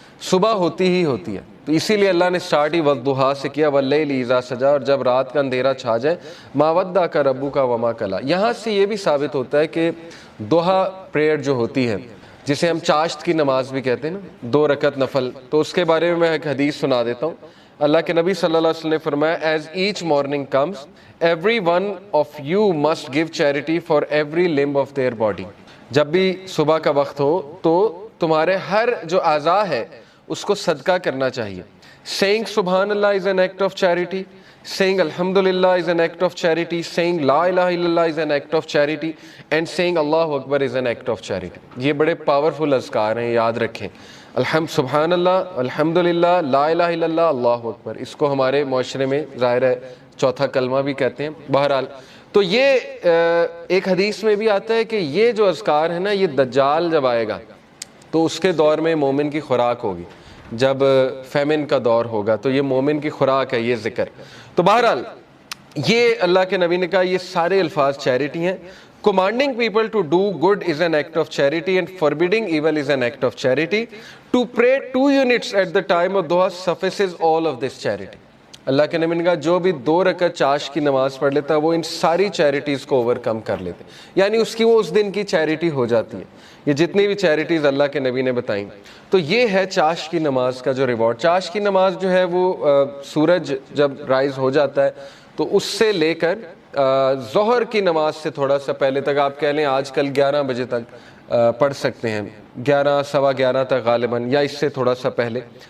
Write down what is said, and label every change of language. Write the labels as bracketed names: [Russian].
[Urdu] صبح ہوتی ہی ہوتی ہے۔ تو اسی لیے اللہ نے سٹارٹ ہی والضحیٰ سے کیا، [Arabic] واللیل اذا سجا، [Urdu] اور جب رات کا اندھیرا چھا جائے، [Arabic] ما ودعک ربک وما قلی۔ [Urdu] یہاں سے یہ بھی ثابت ہوتا ہے کہ ضحیٰ پریئر جو ہوتی ہے، جسے ہم چاشت کی نماز بھی کہتے ہیں نا، 2 رکعت نفل، تو اس کے بارے میں ایک حدیث سنا دیتا ہوں۔ اللہ کے نبی صلی اللہ علیہ وسلم نے فرمایا [English] As each morning comes every one of you must give charity for every limb of their body. [Urdu] جب بھی صبح کا وقت ہو تو تمہارے ہر جو اعضاء ہے اس کو صدقہ کرنا چاہیے. [English] Saying سبحان اللہ is an act of charity, saying alhamdulillah is an act of charity, saying la ilaha illallah is an act of charity, and saying Allahu Akbar is an act of charity. [Urdu] یہ بڑے powerful اذکار ہیں, یاد رکھیں. سبحان اللہ, الحمدللہ, لا الہ الا اللہ, اللہ اکبر. اس کو ہمارے معاشرے میں ظاہر ہے چوتھا کلمہ بھی کہتے ہیں. بہرحال تو یہ ایک حدیث میں بھی آتا ہے کہ یہ جو اذکار ہے نا, یہ دجال جب آئے گا تو اس کے دور میں مومن کی خوراک ہوگی. جب فیمن کا دور ہوگا تو یہ مومن کی خوراک ہے یہ ذکر. تو بہرحال یہ اللہ کے نبی نے کہا یہ سارے الفاظ چیریٹی ہیں. [English] Commanding people to do good is an act of charity and forbidding evil is an act of charity. To pray 2 units at the time of duha suffices all of this charity. [Urdu] اللہ کے نبی نے کہا جو بھی 2 رکعت چاش کی نماز پڑھ لیتا ہے وہ ان ساری چیریٹیز کو اوور کم کر لیتے ہیں, یعنی اس کی وہ اس دن کی چیریٹی ہو جاتی ہے. یہ جتنی بھی چیریٹیز اللہ کے نبی نے بتائیں تو یہ ہے چاش کی نماز کا جو ریوارڈ. چاش کی نماز جو ہے وہ سورج جب رائز ہو جاتا ہے تو اس سے لے کر ظہر کی نماز سے تھوڑا سا پہلے تک, آپ کہہ لیں آج کل 11 بجے تک پڑھ سکتے ہیں, 11 سوا 11 تک غالباً, یا اس سے تھوڑا سا پہلے.